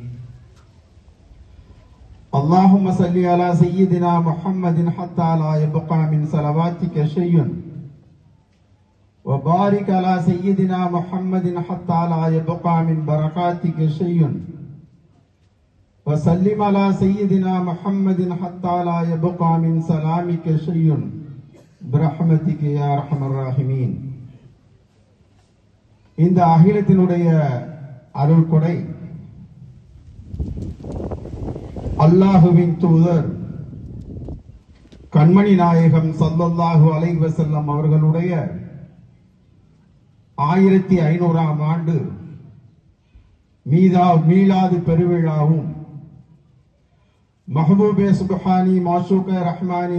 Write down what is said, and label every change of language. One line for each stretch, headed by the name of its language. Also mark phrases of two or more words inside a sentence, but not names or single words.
Arabic: اللهم صل على سيدنا محمد حتى لا يبقى من صلواتك شيء، وبارك على سيدنا محمد حتى لا يبقى من بركاتك شيء، وسلم على سيدنا محمد حتى لا يبقى من سلامك شيء برحمتك يا ارحم الراحمين.
Tamil: இந்த அகிலத்தினுடைய அருள் கொடை அல்லாஹுவின் தூதர் கண்மணி நாயகம்
Arabic: صلى الله عليه وسلم
Tamil: அவர்களுடைய 1500ஆம் ஆண்டு மீலாது பெருவிழாவும் மஹபூபே சுப்ஹானி மாஷூகே ரஹ்மானி